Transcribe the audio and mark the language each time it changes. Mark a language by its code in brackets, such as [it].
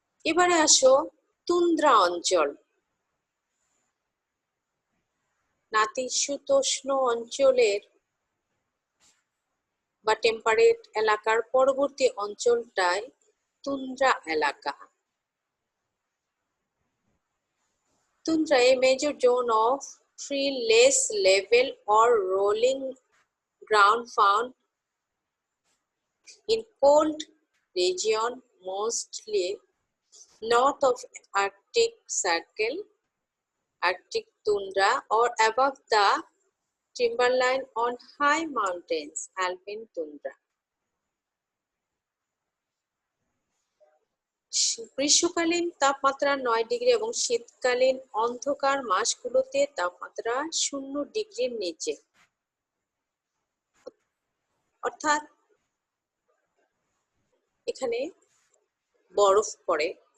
[bn] এবারে আসো তুন্দ্রা অঞ্চল। নাতিশীতোষ্ণ অঞ্চলের বা টেম্পারেট এলাকার পরবর্তী অঞ্চলটায় তুন্দ্রা এলাকা। [en] Tundra, a major zone of treeless level or rolling ground found in cold region, mostly north of Arctic Circle, Arctic tundra, or above the timberline on high mountains, alpine tundra. [bn] গ্রীষ্মকালীন তাপমাত্রা 9 degree এবং শীতকালীন অন্ধকার মাসগুলোতে তাপমাত্রা 0 ডিগ্রির নিচে, অর্থাৎ এখানে বরফ পড়ে।